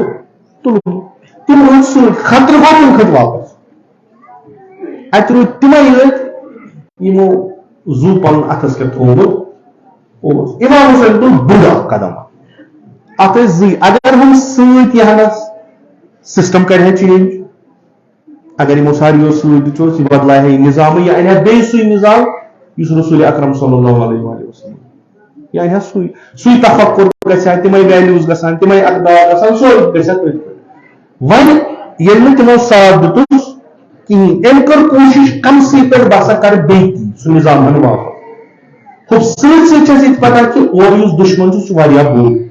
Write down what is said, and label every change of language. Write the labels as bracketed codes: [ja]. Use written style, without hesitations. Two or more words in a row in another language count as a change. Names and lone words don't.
[ks] تُلمُت تِم روٗدۍ سۭتۍ خطرٕ گوٚو تِم کھٔتۍ واپس اَتہِ روٗدۍ تِمے یٲتۍ یِمو زوٗ پنُن اَتھس کٮ۪تھ تھوٚومُت اوس اِمام حُسین تُل بوٚڑ اکھ قدم اَتھ ٲسۍ 2 اگر ہُم سۭتۍ یِہنس سسٹم کرِ ہا چینج اگر یِمو ساروِیو سۭتۍ دِژوس یہِ بدلایہِ ہا یہِ نظامٕے یہِ اَنہِ ہا بیٚیہِ سُے نظام یُس رسول اکرم [ar] صلی اللہ علیہ وسلم [ks] یہِ اَنہِ ہا سُے تفکر گژھِ ہا تِمے ویلیوز گژھان تِمے اقدار گژھان سورُے گژھِ ہا تٔتھۍ پٮ۪ٹھ وۄنۍ ییٚلہِ نہٕ تِمو ساتھ دِتُس کِہیٖنۍ أمۍ کٔر کوٗشِش کمسٕے پٮ۪ٹھ بہٕ ہسا کرٕ بیٚیہِ تی سُہ نظام اَنہٕ واپس ہُہ سۭتۍ سۭتۍ چھِ اَسہِ یہِ پتہ کہِ اورٕ یُس دُشمن چھُ سُہ واریاہ بوٚڑ